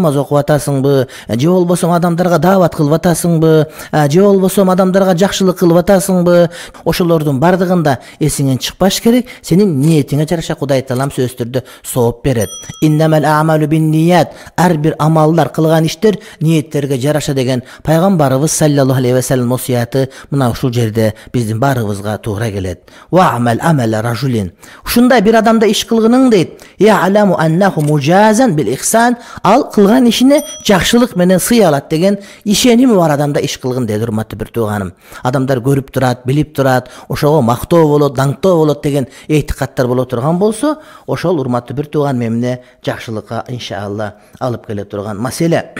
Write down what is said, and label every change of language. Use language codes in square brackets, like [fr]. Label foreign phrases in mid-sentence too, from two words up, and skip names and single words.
[ky] Намаз окуп атасыңбы, же болбосо адамдарга даават кылып атасыңбы, же болбосо адамдарга жакшылык кылып атасыңбы, ошолордун бардыгында эсиңен чыкпаш керек. Сенин ниетиңе жараша Кудай Таалам сөз түрдө сооп берет. [ar] إنما الأعمال بالنيات. [ky] Ар бир амалдар, кылган иштер ниеттерге жараша деген пайгамбарыбыз [ar] صلى الله عليه وسلم [ky] осуяты мына ушул жерде биздин баарыбызга туура келет. [ar] واعمل عمل رجل. [ky] Ушундай бир адамда иш кылгының дейт. [ar] يعلم أنه مجزى بالإحسان. [ky] Ал кылган ишине жакшылык менен сый алат деген ишеними бар адамда иш кылгын дейт урматтуу бир тууганым. Адамдар көрүп турат, билип турат, ошого мактоо болот, даңктоо болот деген этикаттар боло турган болсо, ошол урматтуу бир тууган эмне жакшылыкка иншалла алып келе турган маселе.